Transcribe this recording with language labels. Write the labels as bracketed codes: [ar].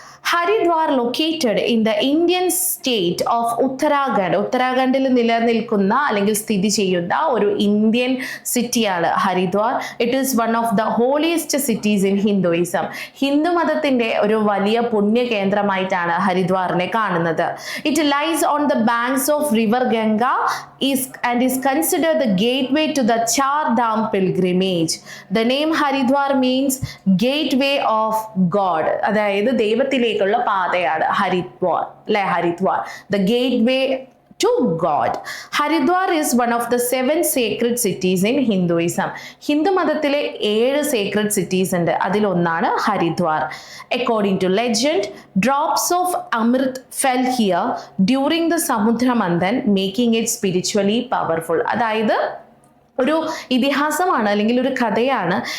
[en] Haridwar located in the Indian state of Uttarakhand. [ml] ഉത്തരാഖണ്ഡിൽ നിലനിൽക്കുന്ന അല്ലെങ്കിൽ സ്ഥിതി ചെയ്യുന്ന ഒരു ഇന്ത്യൻ സിറ്റിയാണ് Haridwar. [en] It is one of the holiest cities in Hinduism. [ml] Hindu മതത്തിന്റെ ഒരു വലിയ പുണ്യ കേന്ദ്രമായിട്ടാണ് ഹരിദ്വാറിനെ കാണുന്നത്. [en] It lies on the banks of river Ganga and is considered the gateway to the Char Dham pilgrimage. The name Haridwar means gateway of God. [ml] അതായത് ദൈവത്തിലേക്കുള്ള പാതയാണ് ഹരിദ്വാർ, അല്ലെ? [en] Haridwar, the gateway to God. Haridwar is one of the 7 sacred cities in Hinduism. [ml] Hindu മതത്തിലെ 7 sacred cities ഉണ്ട്, അതിലൊന്നാണ് Haridwar. [en] According to legend, drops of Amrit fell here during the Samudra Manthan, making it spiritually powerful. [ml] അതായത് ഒരു ഇതിഹാസമാണ് അല്ലെങ്കിൽ ഒരു കഥയാണ്.